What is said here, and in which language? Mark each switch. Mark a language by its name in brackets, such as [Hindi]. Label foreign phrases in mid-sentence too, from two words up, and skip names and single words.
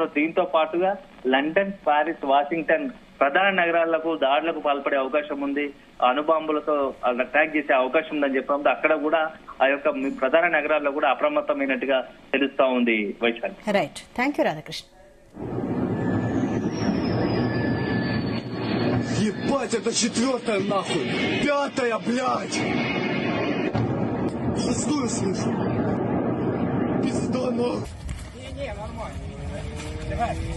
[Telugu] దీంతో పాటుగా లండన్, పారిస్, వాషింగ్టన్ ప్రధాన నగరాలకు దాడులకు పాల్పడే అవకాశం ఉంది. అణుబాంబులతో అటాక్ చేసే అవకాశం ఉందని చెప్పడంతో అక్కడ కూడా ఆ యొక్క ప్రధాన నగరాల్లో కూడా అప్రమత్తమైనట్టుగా తెలుస్తా ఉంది వైశాలి. [English] Right, thank you రాధాకృష్ణ. [Russian] Ебать, это 4-я нахуй! 5-я, блядь! Пиздую слышу! Пизда нахуй! Не, нормально. Давай.